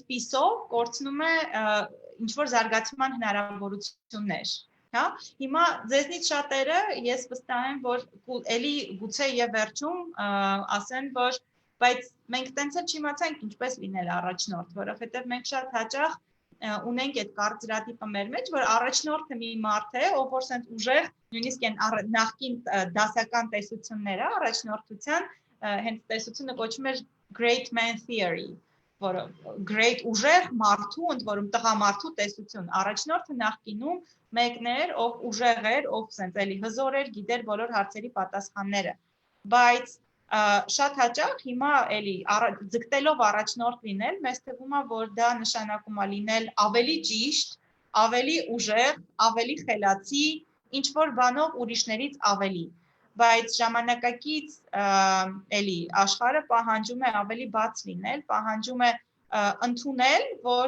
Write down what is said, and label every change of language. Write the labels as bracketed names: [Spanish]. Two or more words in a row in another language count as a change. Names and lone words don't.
[Armenian] պիսով կորցնում է ինչ որ զարգացման հնարավորություններ, հա։ Հիմա ձեզնից շատերը ես վստահ եմ, որ էլի գուցե եւ վերջում ասեն, որ բայց մենք տենց էլ չիմացանք ինչպես լինել առաջնորդ, որովհետեւ մենք շատ հաճախ ունենք այդ կարծրատիպը մեր մեջ, որ առաջնորդը մի մարդ է, ով որ սենց ուժեղ, նույնիսկ այն նախկին դասական տեսությունները առաջնորդության հենց տեսությունը կոչվում էր [English] great man theory, [Armenian] որը great ուժեղ մարդու, ընդ որում տղամարդու տեսություն։ Առաջնորդը նախկինում մեկն էր, ով ուժեղ էր, ով սենց էլի հզոր էր, գիտեր բոլոր հարցերի պատասխանները։ Բայց շատ հաճախ հիմա էլի ձգտելով առաջնորդ լինել, մեզ թվում է, որ դա նշանակում է լինել ավելի ճիշտ, ավելի ուժեղ, ավելի խելացի, ինչ որ բանով ուրիշներից ավելի։ Բայց ժամանակակից էլի աշխարհը պահանջում է ավելի բաց լինել, պահանջում է ընդունել, որ